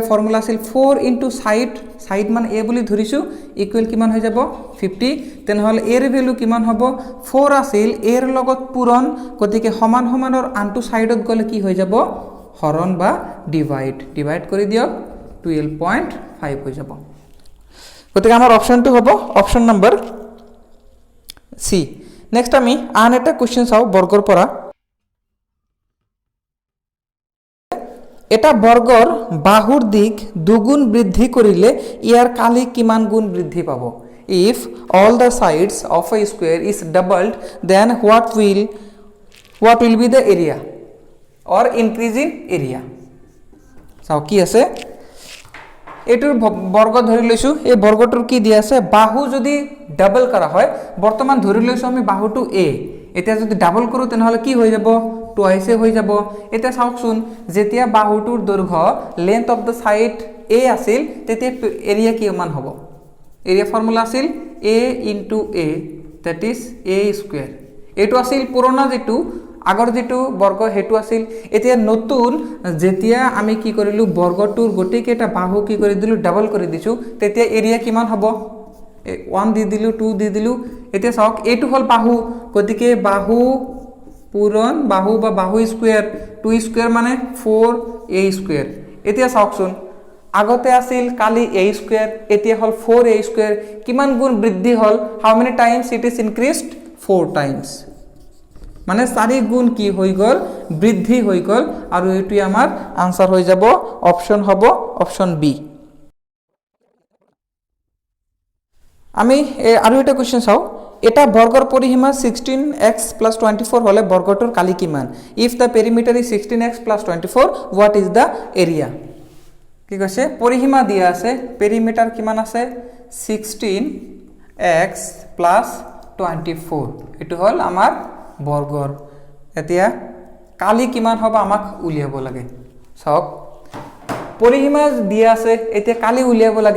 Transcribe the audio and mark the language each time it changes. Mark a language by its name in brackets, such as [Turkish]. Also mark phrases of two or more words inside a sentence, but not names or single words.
[Assamese] ফৰ্মুলা আছিল 4 [English] into side [Assamese] মানে a বুলি ধৰিছো ইকুৱেল কিমান হৈ যাব 50 তেনেহলে a ৰ ভ্যালু কিমান হ'ব 4 আছিল a ৰ লগত পূৰণ গতিকে সমান সমানৰ আনটো সাইডত গলে কি হৈ যাব হৰণ বা ডিভাইড কৰি দিয়ক 12.5 হৈ যাব গতিকে আমাৰ অপচনটো হ'ব [English] option number C next [Assamese] আমি আন এটা কোৱেশ্চন চাও বৰ্গৰ পৰা এটা বৰ্গৰ বাহুৰ দিক দুগুণ বৃদ্ধি কৰিলে ইয়াৰ কালি কিমান গুণ বৃদ্ধি পাব [English] if all the sides of a square is doubled then what will be the area or increase in area [Assamese] চাও কি আছে এটোৰ বৰ্গ ধৰি লৈছো এই বৰ্গটোৰ কি দিয়া আছে বাহু যদি ডাবল কৰা হয় বৰ্তমান ধৰি লৈছো আমি বাহুটো a এতিয়া যদি ডাবল কৰো তেনেহলে কি হৈ যাব টুৱাইছে হৈ যাব এটা চাওকচোন যেতিয়া বাহুটোৰ দৈৰ্ঘ্য [English] length of the side [Assamese] a আছিল তেতিয়া এৰিয়া কিমান হ'ব [English] area formula [Assamese] আছিল [English] a into a that is a square [Assamese] এটো আছিল পুৰণা যেটো আগৰ যেটো বৰ্গ হেতু আছিল এতিয়া নতুন যেতিয়া আমি কি কৰিলু বৰ্গটোৰ গটেই কেটা বাহু কি কৰি দিলু ডাবল কৰি দিছো তেতিয়া এৰিয়া কিমান হ'ব 1 দি দিলু 2 দি দিলু এতিয়া চাওক এটো হল বাহু গতিকে বাহু পূৰণ বাহু বা বাহু স্কয়াৰ 2 স্কয়াৰ মানে 4a স্কয়াৰ এতিয়া চাওকচোন আগতে আছিল কালি a স্কয়াৰ এতিয়া হল 4a স্কয়াৰ কিমান গুণ বৃদ্ধি হল [English] how many times it is increased 4 times [Assamese] মানে 4 গুণ কি হৈ গল বৃদ্ধি হৈ গল আৰু এটো আমাৰ আনসার হৈ যাব অপচন হ'ব [English] option B [Assamese] আমি আৰু এটা কোৱেশ্চন চাও এটা বৰ্গৰ পৰিসীমা 16x + 24 হলে বৰ্গটোৰ কালি কিমান [English] if the perimeter is 16x + 24 what is the area [Assamese] কি কৈছে পৰিসীমা দিয়া আছে perimeter কিমান আছে 16x + 24 এটো হল আমাৰ বৰ্গৰ এতিয়া কালি কিমান হ'ব আমাক উলিয়াব লাগে সব পৰিসীমা দিয়া আছে এতিয়া কালি উলিয়াব লাগে